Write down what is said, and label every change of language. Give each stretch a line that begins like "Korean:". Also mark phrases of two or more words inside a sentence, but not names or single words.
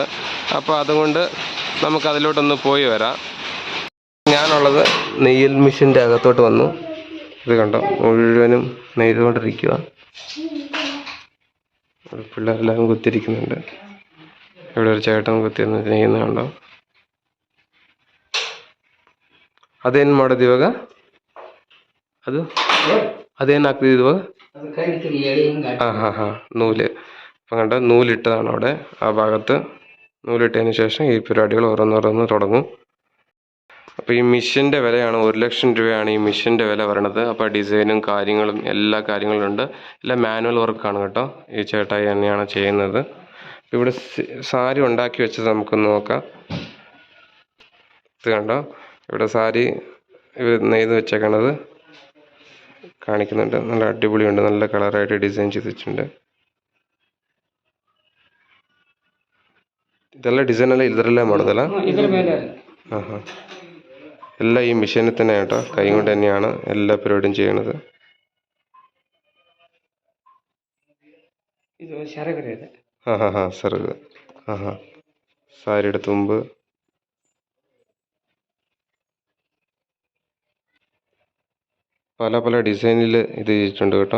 Malayalam: അപ്പോൾ അതുകൊണ്ട് നമുക്കതിലോട്ടൊന്ന് പോയി വരാം. ഞാനുള്ളത് നെയ്യൽ മെഷീൻ്റെ അകത്തോട്ട് വന്നു. ഇത് കണ്ടോ, മുഴുവനും നെയ്തുകൊണ്ടിരിക്കുക. പിള്ളേരെല്ലാം കുത്തിരിക്കുന്നുണ്ട്. ഇവിടെ ഒരു ചേട്ടൻ കുത്തിന്ന് നെയ്യുന്ന കണ്ടോ.
Kannada: ಅದೇನು ಮಾಡೋದು ಇವಾಗ? ಅದೇನಾಗ್ತದೆ ಇವಾಗ? ಹಾಂ നൂല്.
Malayalam: അപ്പം കണ്ട നൂലിട്ടതാണ് അവിടെ. ആ ഭാഗത്ത് നൂലിട്ടതിന് ശേഷം ഈ പരിപാടികൾ ഓരോന്നോരോന്ന് തുടങ്ങും. അപ്പോൾ ഈ മെഷീൻ്റെ വിലയാണ് 1,00,000 രൂപയാണ് ഈ മെഷീൻ്റെ വില വരണത്. അപ്പോൾ ഡിസൈനും കാര്യങ്ങളും എല്ലാ കാര്യങ്ങളും ഉണ്ട്. എല്ലാം മാനുവൽ വർക്കാണ് കേട്ടോ. ഈ ചേട്ടായി തന്നെയാണ് ചെയ്യുന്നത്. ഇവിടെ സാരി ഉണ്ടാക്കി വെച്ചത് നമുക്കൊന്ന് നോക്കാം. ഇത് കണ്ടോ, ഇവിടെ സാരി ഇവർ നെയ്ത് വെച്ചേക്കണത് കാണിക്കുന്നുണ്ട്. നല്ല അടിപൊളിയുണ്ട്, നല്ല കളറായിട്ട് ഡിസൈൻ ചെയ്ത് വെച്ചിട്ടുണ്ട്. ഇതെല്ലാം ഡിസൈനെല്ലാം ഇതിലെല്ലാം ಮಾಡೋದಲ್ಲ? ಹಾಂ എല്ലാം ഈ മെഷീനിൽ തന്നെ കേട്ടോ. കൈ കൊണ്ട് തന്നെയാണ് എല്ലാ പരിപാടിയും ചെയ്യണത്. സെറുക്. സാരിയുടെ തുമ്പ്. പല പല ഡിസൈനിൽ ഇത് ചെയ്തിട്ടുണ്ട് കേട്ടോ.